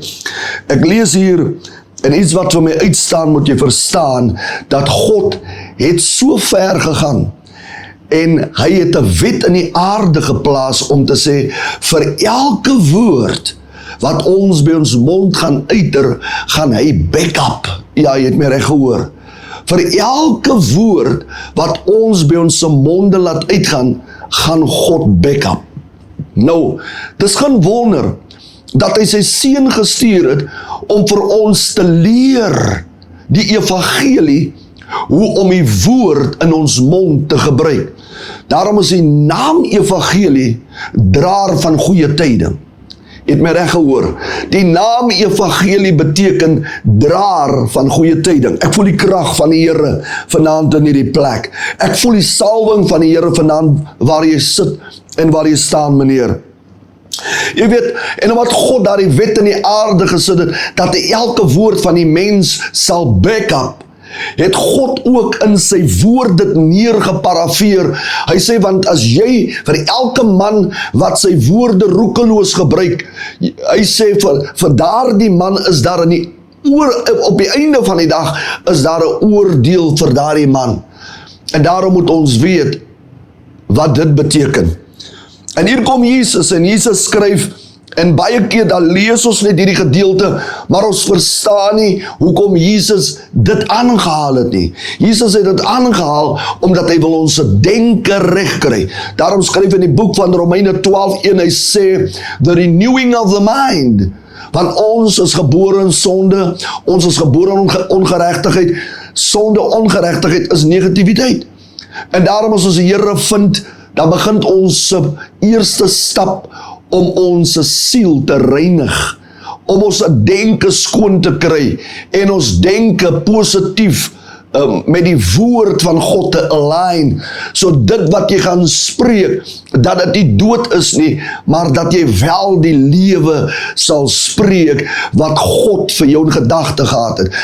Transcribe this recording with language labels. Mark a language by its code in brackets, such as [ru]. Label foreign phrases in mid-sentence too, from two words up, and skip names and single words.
[af] Ek lees hier, en iets wat vir my uitstaan, moet jy verstaan, dat God het so ver gegaan, en hy het 'n wet in die aarde geplaas om te sê, vir elke woord wat ons by ons mond gaan uiter, gaan hy [en] back up. [af] Ja, jy het my reg gehoor. Vir elke woord wat ons by ons monde laat uitgaan, gaan God [en] back up. [af] Nou, dis geen wonder dat hy sy seun gestuur het om vir ons te leer die evangelie, hoe om die woord in ons mond te gebruik. Daarom is die naam evangelie draer van goeie tyding. Het my reg gehoor. Die naam evangelie beteken draer van goeie tyding. Ek voel die krag van die Here vanaand in hierdie plek. Ek voel die salwing van die Here vanaand waar jy sit en waar jy staan, meneer. Jy weet, en omdat God daar die wet in die aarde gesit het, dat elke woord van die mens sal [en] back up, [af] het God ook in sy woord dit neergeparafeer. Hy sê, want as jy vir elke man wat sy woorde roekeloos gebruik, hy sê vir daardie man is daar in die op die einde van die dag is daar 'n oordeel vir daardie man. En daarom moet ons weet wat dit beteken. En hier kom Jesus, en Jesus skryf, en baie keer dan lees ons net hierdie gedeelte, maar ons verstaan nie hoekom Jesus dit aangehaal het nie. Jesus het dit aangehaal omdat hy wil ons denke reg kry. Daarom skryf in die boek van Romeine 12:1, hy sê, [en] the renewing of the mind. [af] Want ons is gebore in sonde, ons is gebore in ongeregtigheid. Sonde, ongeregtigheid is negativiteit. En daarom as ons die Here vind, dan begin ons eerste stap om ons siel te reinig, om ons denke skoon te kry, en ons denke positief met die woord van God te align, so dit wat jy gaan spreek, dat dit nie dood is nie, maar dat jy wel die lewe sal spreek, wat God vir jou in gedagte gehad het.